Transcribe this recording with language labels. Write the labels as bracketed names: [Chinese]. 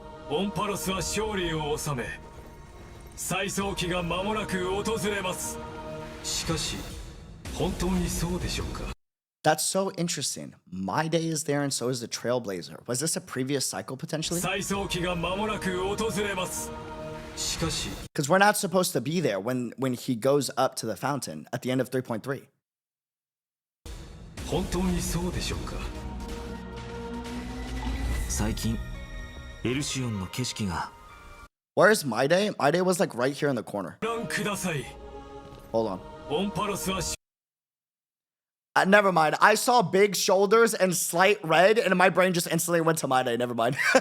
[Japanese] オンパロスは勝利を収め、再創期が間もなく訪れます。しかし、本当にそうでしょうか? [English] That's so interesting. My day is there and so is the Trailblazer. Was this a previous cycle potentially? [Japanese] 再創期が間もなく訪れます。 [English] Because we're not supposed to be there when he goes up to the fountain at the end of 3.3. [Japanese] 本当にそうでしょうか? 最近エルシオンの景色が [English] Where's my day? My day was like right here in the corner. Hold on. Never mind. I saw big shoulders and slight red, and my brain just instantly went to my day. Never mind.